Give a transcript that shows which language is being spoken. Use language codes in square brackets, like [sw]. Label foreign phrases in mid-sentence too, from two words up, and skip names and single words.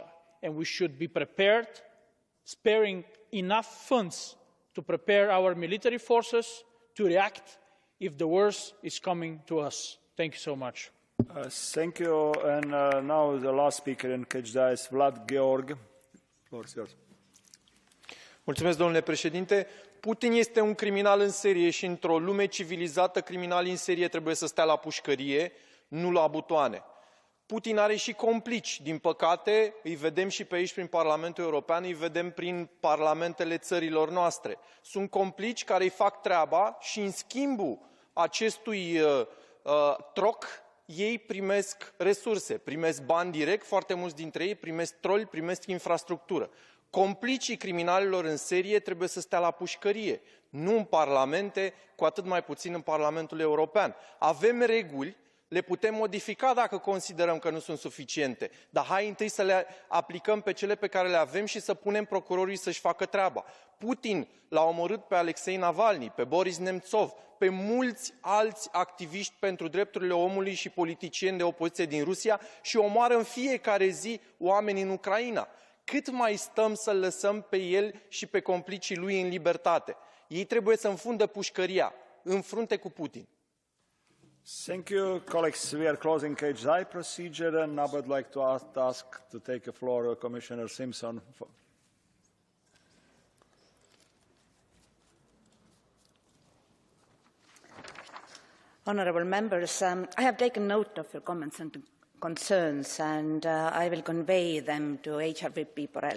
[en] And we should be prepared, sparing enough funds to prepare our military forces to react if the worst is coming to us. Thank you so much. Thank you. And now the last speaker in Kejda is Vlad Georg. Floor is yours. [ro] Mulțumesc, domnule președinte. Putin este un criminal în serie și într-o lume civilizată, criminalii în serie trebuie să stea la pușcărie, nu la butoane. Putin are și complici, din păcate, îi vedem și pe aici prin Parlamentul European, îi vedem prin parlamentele țărilor noastre. Sunt complici care îi fac treaba și în schimbul acestui troc, ei primesc resurse, primesc bani direct, foarte mulți dintre ei primesc troli, primesc infrastructură. Complicii criminalilor în serie trebuie să stea la pușcărie, nu în parlamente, cu atât mai puțin în Parlamentul European. Avem reguli, le putem modifica dacă considerăm că nu sunt suficiente, dar hai întâi să le aplicăm pe cele pe care le avem și să punem procurorii să-și facă treaba. Putin l-a omorât pe Aléxei Navalni, pe Boris Nemtsov, pe mulți alți activiști pentru drepturile omului și politicieni de opoziție din Rusia și omoară în fiecare zi oameni în Ucraina. Cât mai stăm să-l lăsăm pe el și pe complicii lui în libertate? Ei trebuie să înfundă pușcăria în frunte cu Putin. [en] Thank you, colleagues. We are closing KHI procedure, and now I would like to ask to take the floor Commissioner Simpson. Honourable members, I have taken note of your comments and concerns, and I will convey them to HRVP Borrell.